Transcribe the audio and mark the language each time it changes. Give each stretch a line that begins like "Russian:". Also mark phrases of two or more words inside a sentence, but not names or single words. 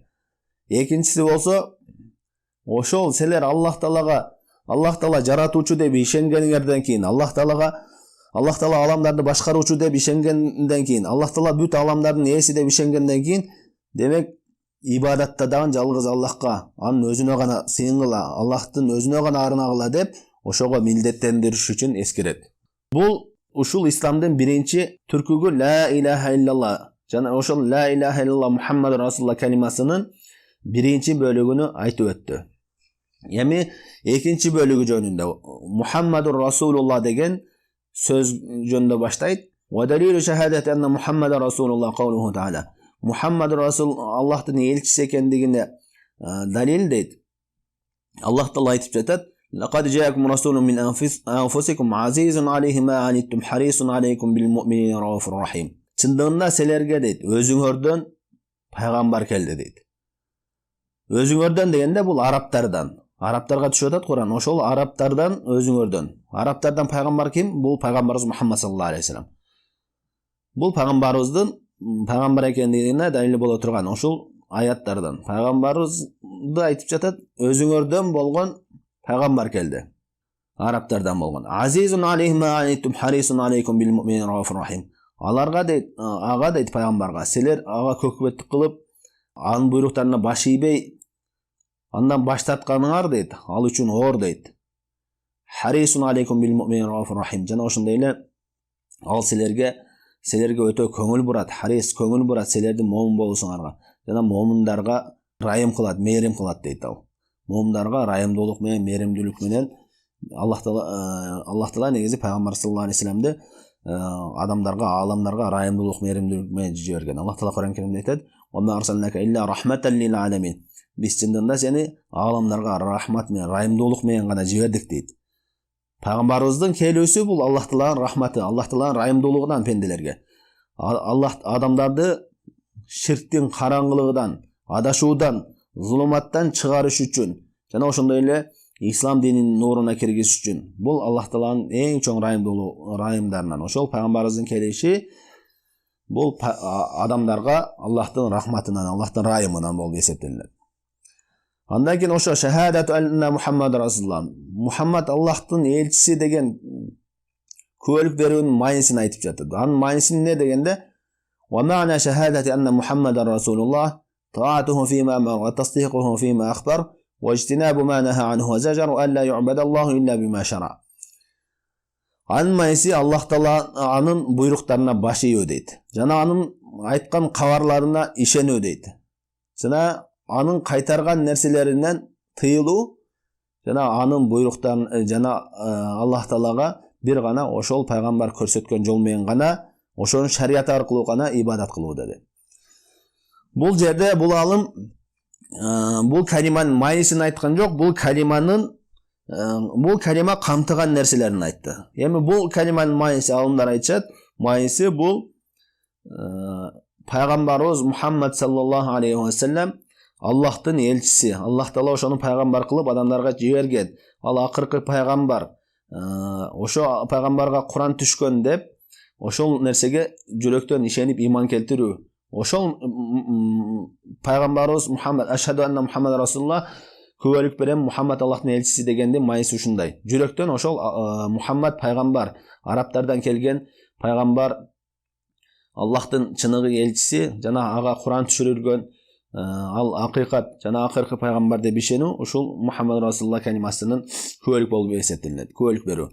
Kyrgyz: Экинчиси болсо ошол силер Аллах Таала жаратуучу деп ишенгениңерден кийин, Аллах Таала аламдарды башкаруучу деп ишенгенден кийин, Аллах Таала бүт аламдардын ээси деп ишенгенден кийин, демек ибадатта дагы жалгыз Аллахка, анын өзүнө гана сыйынгыла, Аллахтын өзүнө гана арнагыла деп ошого милдеттендириш үчүн эскерет. Бул ушул исламдын биринчи түркүгү
Arabic: لا إله إلا الله
Kyrgyz: жана ошол
Arabic: لا إله إلا الله محمد رسول الله
Kyrgyz: калимасынын биринчи бөлүгүнү айтып өттү. Эми экинчи бөлүгү жөнүндө
Arabic: محمد رسول الله
Kyrgyz: деген сөз жөнүндө баштайт.
Arabic: ودليل شهادة أن محمدا رسول الله قوله تعالى.
Kyrgyz: Мухаммаду расул Аллахтын элчиси экендигине далил дейт. Аллах Таала айтып жатат:
Arabic: "لقد جاءكم رسول من أنفسكم عزيز عليه ما عنتم حريص عليكم بالمؤمنين رءوف رحيم."
Kyrgyz: Чындыгында силерге дейт, өзүңөрдөн пайгамбар келди дейт. Өзүңөрдөн дегенде бул арабтардан. Арабтарга түшүп атат Куран. Ошол арабтардан өзүңөрдөн. Арабтардан пайгамбар ким? Бул пайгамбарыбыз Мухаммад
Arabic: صلى الله عليه وسلم.
Kyrgyz: Бул пайгамбарыбыздын пайгамбар экендигине далил боло турган ошол аяттардан. Пайгамбарыбызды айтып жатат, өзүңөрдөн болгон пайгамбар келди. Арабтардан болгон.
Arabic: عزيز عليه ما عنتم حريص عليكم بالمؤمنين رءوف رحيم.
Kyrgyz: Аларга дейт, ага дейт пайгамбарга, силер ага көкбөттүк кылып, анын буйруктарына баш ийбей, андан баш тартканыңар дейт, ал үчүн оор дейт.
Arabic: حريص عليكم بالمؤمنين رءوف رحيم.
Kyrgyz: Жана ошондой эле ал силерге өтө көңүл бурат, харис көңүл бурат силердин момун болушуңарга. Жана момундарга райым кылат, мээрим кылат дейт ал. Момундарга райымдуулук менен, мээримдүүлүк менен Аллах Таала негизи пайгамбар
Arabic: صلى الله عليه وسلم
Kyrgyz: адамдарга, ааламдарга райымдуулук, мээримдүүлүк менен жиберген. Аллах Таала Куран Керимде айтат:
Arabic: "وما أرسلناك إلا رحمة للعالمين."
Kyrgyz: Биз чындыгында сени ааламдарга рахмат менен, райымдуулук менен гана жибердик дейт. Пайгамбарыбыздын келүүсү бул Аллах Тааланын рахматы, Аллах Тааланын райымдуулугунан пенделерге. Аллах адамдарды ширктин караңгылыгынан, адашуудан, зулуматтан чыгарыш үчүн жана ошондой эле ислам дининин нурuna киргизиш үчүн. Бул Аллах Тааланын эң чоң райымдарынан. Ошол пайгамбарыбыздын келиши бул адамдарга Аллахтын рахматынан, Аллахтын райымынан болуп эсептелет. Андан кийин ошо
Arabic: شهادة أن محمد رسول الله,
Kyrgyz: Мухаммад Аллахтын элчиси деген күбөлүк берүүнүн майнисин айтып жатат. Анын майниси эмне дегенде:
Arabic: "ومعنى شهادة أن محمدا رسول الله طاعته فيما أمر وتصديقه فيما أخبر واجتناب ما نهى عنه وزجر وألا يعبد الله إلا بما شرع."
Kyrgyz: Анын майниси Аллах Таала анын буйруктарына баш ийүү дейт. Жана анын айткан кабарларына ишенүү дейт. Жана анын кайтарган нерселеринен тыйылуу жана анын буйруктарын жана Аллах Таалага бир гана ошол пайгамбар көрсөткөн жол менен гана, ошонун шариаты аркылуу гана ибадат кылуу деди. Бул жерде бул алым бул калиманын майнисин айткан жок, бул калима камтыган нерселерин айтты. Эми бул калиманын майниси алымдар айтышат, майниси бул пайгамбарыбыз Мухаммад
Arabic: صلى الله عليه وسلم
Kyrgyz: Аллахтын элчиси. Аллах Таала ошону пайгамбар кылып адамдарга жиберген. Ал акыркы пайгамбар. Ошо пайгамбарга Куран түшкөн деп, ошол нерсеге жүрөктөн ишенип иман келтирүү. Ошол пайгамбарыбыз Мухаммад
Arabic: أشهد أن محمد رسول الله
Kyrgyz: күбөлүк берем Мухаммад Аллахтын элчиси дегенде майысы ушундай. Жүрөктөн ошол Мухаммад пайгамбар, араптардан келген пайгамбар, Аллахтын чыныгы элчиси жана ага Куран түшүрүлгөн, ал акыйкат жана акыркы пайгамбар деп ишенүү ушул
Arabic: محمد رسول الله
Kyrgyz: калимасынын күбөлүк болуп эсептелет, күбөлүк берүү.